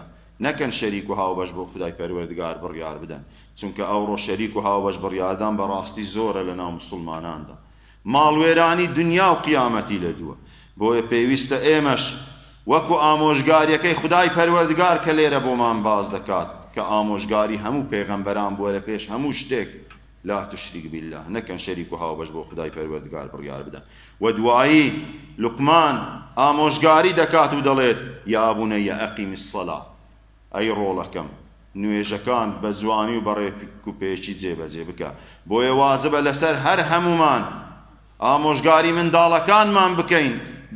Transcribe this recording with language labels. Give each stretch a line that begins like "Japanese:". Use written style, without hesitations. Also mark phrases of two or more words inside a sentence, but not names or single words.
Central Kurdish: نەکەن شەریک و هاوبەش بۆ خودای پەروەردگار بڕیار بدەن چونکە ئەوڕۆ شەریک و هاوبەش بڕیاردان بەڕاستی زۆرە لە ناو موسڵماناندا ماڵوێرانی دنیا و قیامەتی لە دووە بۆیە پێویستە ئێمەش وەکو ئامۆژگاریەکەی خودای پەروەردگار کە لێرە بۆمان باز دەکات کە ئامۆژگاری هەموو پێغەمبەران بووە لە پێش هەموو شتێک
Arabic: لا تشرك بالله
Central Kurdish: نەکەن شەریک و هاوبەش بۆ خودای پەروەردگار بڕیار بدەن و دوایی لوقمان ئامۆژگاری دەکات و دەڵێت
Arabic: یا بونەیە ئەقیم الصەڵا
Central Kurdish: ئەی ڕۆڵەکەم نوێژەکان بە جوانی و بەڕێک و پێچی جێبەجێ بکە بۆیە واجبە لەسەر هەر هەمومان ئامۆژگاری منداڵەکانمان بکەین بە